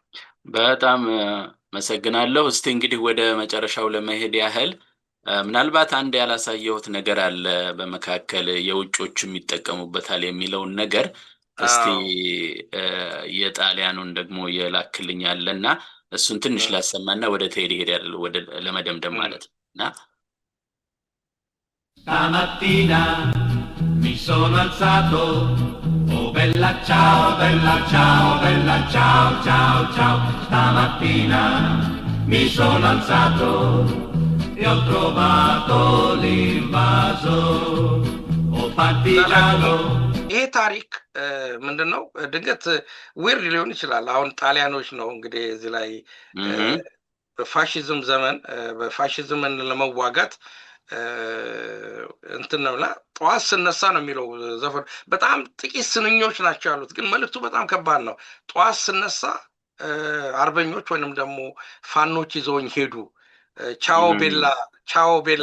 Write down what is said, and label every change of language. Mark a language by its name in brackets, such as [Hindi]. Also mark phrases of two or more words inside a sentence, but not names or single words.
[Amharic] በጣም አመሰግናለሁ። እስቲ እንግዲህ ወደ መጨረሻው ለመሄድ ያህል ምናልባት አንድ ያላሳየሁት ነገር አለ በመካከል የውጮችም ይጠቀሙበታል የሚለውን ነገር እስቲ የጣሊያኑን ደግሞ የላክልኝ አለና እሱን ትንሽ ላሰማና ወደ ቴዲ ሄዳለሁ ወደ ለመደምደም ማለት እና [Italian] Stamattina mi sono alzato, oh bella ciao, bella ciao, bella ciao, ciao, ciao. Stamattina mi sono alzato e ho trovato l'invaso, oh partigiano. [Amharic] ይሄ ታሪክ ምንድነው? ድንገት ዊርድ ሊሆን ይችላል። አሁን ጣሊያኖች ነው እንግዲህ እዚህ ላይ በፋሽዝም ዘመን በፋሽዝምን ለመዋጋት እንትን ነውና ጠዋት ስነሳ ነው የሚለው ዘፈን። በጣም ጥቂት ስንኞች ናቸው ያሉት፣ ግን መልእክቱ በጣም ከባድ ነው። ጠዋት ስነሳ አርበኞች ወይንም ደግሞ ፋኖች ይዘውኝ ሄዱ። [Italian] ciao bella ciao bella